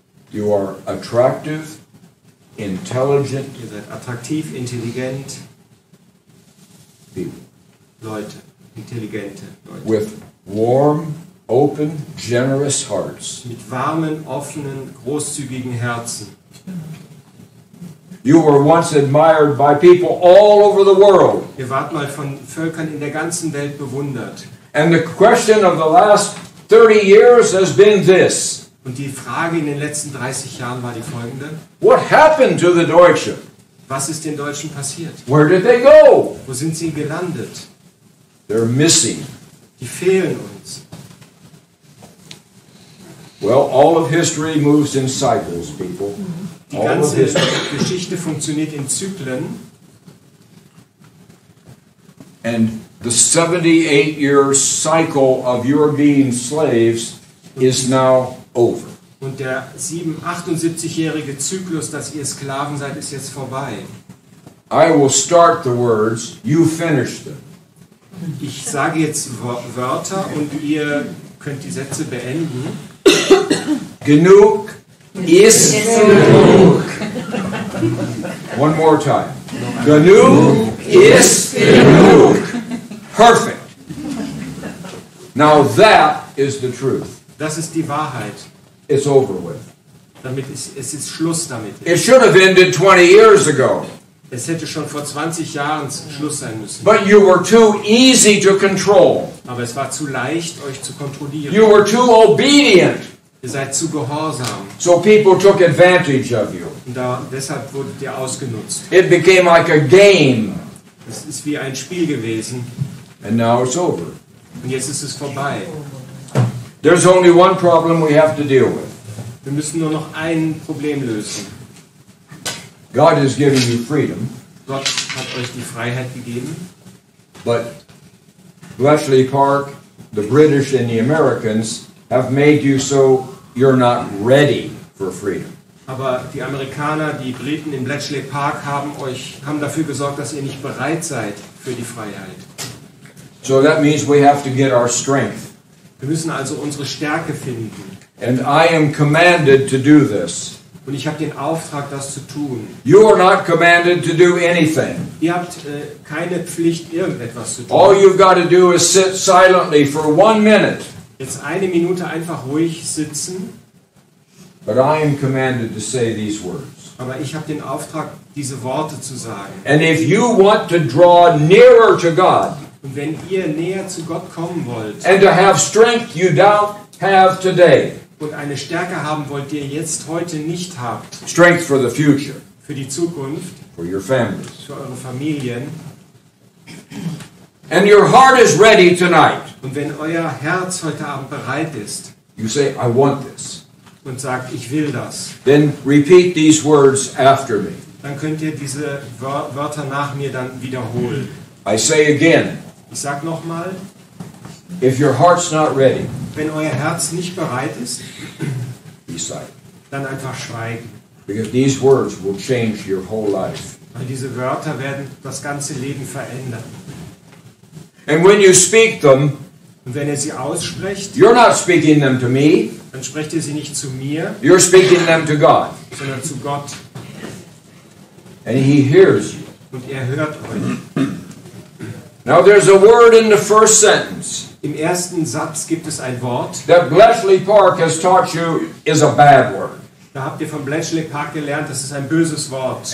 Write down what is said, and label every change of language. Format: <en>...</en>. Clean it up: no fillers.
<en>You are attractive, intelligent</en> <de>Ihr seid attraktiv, intelligent</de> <en>people</en> <de>Leute. Intelligente Leute.</de> <en>with warm, open, generous hearts.</en> <de>Mit warmen, offenen, großzügigen Herzen.</de> <en>You were once admired by people all over the world.</en> <de>Ihr wart mal von Völkern in der ganzen Welt bewundert.</de> <en>And the question of the last 30 years has been this.</en> <de>Und die Frage in den letzten 30 Jahren war die folgende.</de> <en>What happened to the Deutschen?</en> <de>Was ist den Deutschen passiert?</de> <en>Where did they go?</en> <de>Wo sind sie gelandet?</de> <en>They're missing.</en> <de>Die fehlen uns.</de> <en>Well, all of history moves in cycles, people.</en> <de>Die</de> <en>All of</en> <de>ganze</de> <en>history.</en> <de>Geschichte funktioniert in Zyklen.</de> <en>And the 78-year cycle of your being slaves is now over.</en> <de>Und der 78-jährige Zyklus, dass ihr Sklaven seid, ist jetzt vorbei.</de> <en>I will start the words, you finish them.</en> <de>Ich sage jetzt Wörter und ihr könnt die Sätze beenden. Genug ist genug.</de> <en>One more time.</en> <de>Genug ist genug. Perfect.</de> <en>Now that is the truth.</en> <de>Das ist die Wahrheit.</de> <en>It's over with.</en> <de>Es ist Schluss damit.</de> <en>It should have ended 20 years ago.</en> <de>Es hätte schon vor 20 Jahren Schluss sein müssen.</de> <en>But you were too easy to control.</en> <de>Aber es war zu leicht, euch zu kontrollieren.</de> <en>You were too obedient.</en> <de>Ihr seid zu gehorsam.</de> <en>So people took advantage of you.</en> <de>Und deshalb wurdet ihr ausgenutzt.</de> <en>It became like a game.</en> <de>Es ist wie ein Spiel gewesen.</de> <en>And now it's over.</en> <de>Und jetzt ist es vorbei.</de> <en>There's only one problem we have to deal with.</en> <de>Wir müssen nur noch ein Problem lösen.</de> <en>God has given you freedom,</en> <de>Gott hat euch die Freiheit gegeben.</de> <en>but Bletchley Park, the British and the Americans have made you so you're not ready for freedom.</en> <de>Aber die Amerikaner, die Briten in Bletchley Park haben dafür gesorgt, dass ihr nicht bereit seid für die Freiheit.</de> <en>So that means we have to get our strength.</en> <de>Wir müssen also unsere Stärke finden.</de> <en>And I am commanded to do this.</en> <de>Und ich habe den Auftrag, das zu tun.</de> <en>You are not commanded to do anything.</en> <de>Ihr habt keine Pflicht, irgendetwas zu tun.</de> <en>All you've got to do is sit silently for 1 minute.</en> <de>Jetzt eine Minute einfach ruhig sitzen.</de> <en>But I am commanded to say these words.</en> <de>Aber ich habe den Auftrag, diese Worte zu sagen.</de> <en>And if you want to draw nearer to God</en> <de>Und wenn ihr näher zu Gott kommen wollt</de> <en>and to have strength you don't have today,</en> <de>und eine Stärke haben wollt, die ihr jetzt heute nicht habt,</de> <en>strength for the future,</en> <de>für die Zukunft,</de> <en>for your families,</en> <de>für eure Familien,</de> <en>and your heart is ready tonight,</en> <de>und wenn euer Herz heute Abend bereit ist</de> <en>you say, I want this.</en> <de>und sagt, ich will das,</de> <en>Then repeat these words after me.</en> <de>dann könnt ihr diese Wörter nach mir dann wiederholen.</de> <en>I say again,</en> <de>Ich sag nochmal,</de> <en>if your heart's not ready,</en> <de>wenn euer Herz nicht bereit ist,</de> <en>be silent.</en> <de>dann einfach schweigen.</de> <en>Because these words will change your whole life.</en> <de>Weil diese Wörter werden das ganze Leben verändern.</de> <en>And when you speak them,</en> <de>Und wenn ihr sie aussprecht,</de> <en>you're not speaking them to me,</en> <de>dann sprecht ihr sie nicht zu mir,</de> <en>you're speaking them to God.</en> <de>sondern zu Gott.</de> <en>And He hears you.</en> <de>Und er hört euch.</de> <en>Now there's a word in the first sentence</en> <de>Im ersten Satz gibt es ein Wort,</de> <en>that Bletchley Park has taught you is a bad word.</en> <de>da habt ihr vom Bletchley Park gelernt, das ist ein böses Wort.</de>